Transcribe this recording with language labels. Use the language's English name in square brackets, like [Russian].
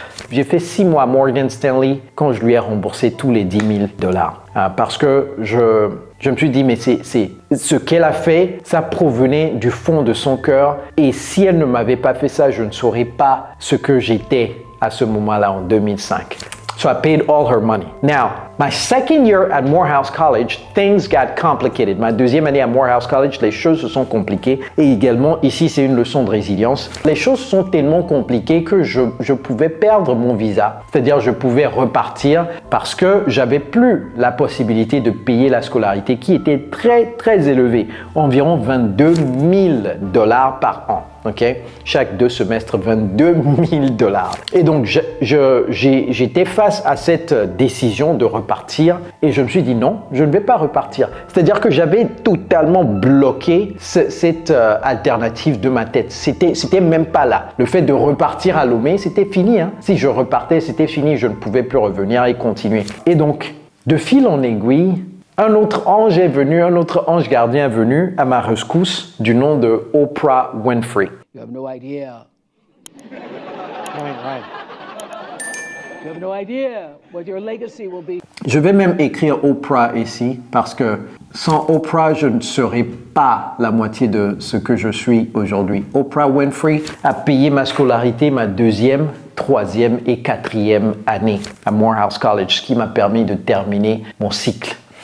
[French] J'ai fait 6 mois à Morgan Stanley quand je lui ai remboursé tous les 10 000 $. Parce que je me suis dit, mais c'est ce qu'elle a fait, ça provenait du fond de son cœur. Et si elle ne m'avait pas fait ça, je ne saurais pas ce que j'étais à ce moment-là en 2005. [English] So I paid all her money. Now, my second year at Morehouse College, things got complicated. [French] Ma deuxième année à Morehouse College, les choses se sont compliquées. Et également, ici, c'est une leçon de résilience. Les choses sont tellement compliquées que je pouvais perdre mon visa. C'est-à-dire, je pouvais repartir parce que j'avais plus la possibilité de payer la scolarité qui était très élevée. Environ 22 000 $ par an. Okay? Chaque 2 semestres, 22 000 $. Et donc, j'étais face à cette décision de repartir et je me suis dit non, je ne vais pas repartir. C'est-à-dire que j'avais totalement bloqué cette alternative de ma tête. C'était même pas là. Le fait de repartir à Lomé, c'était fini. Hein? Si je repartais, c'était fini. Je ne pouvais plus revenir et continuer. Et donc, de fil en aiguille, un autre ange est venu, un autre ange gardien est venu à ma rescousse du nom de Oprah Winfrey. [English] You have no idea. Right. You have no idea what your legacy will be. [French] Je vais même écrire Oprah ici parce que sans Oprah, je ne serais pas la moitié de ce que je suis aujourd'hui. Oprah Winfrey a payé ma scolarité, ma 2e, 3e et 4e année à Morehouse College, ce qui m'a permis de terminer mon cycle.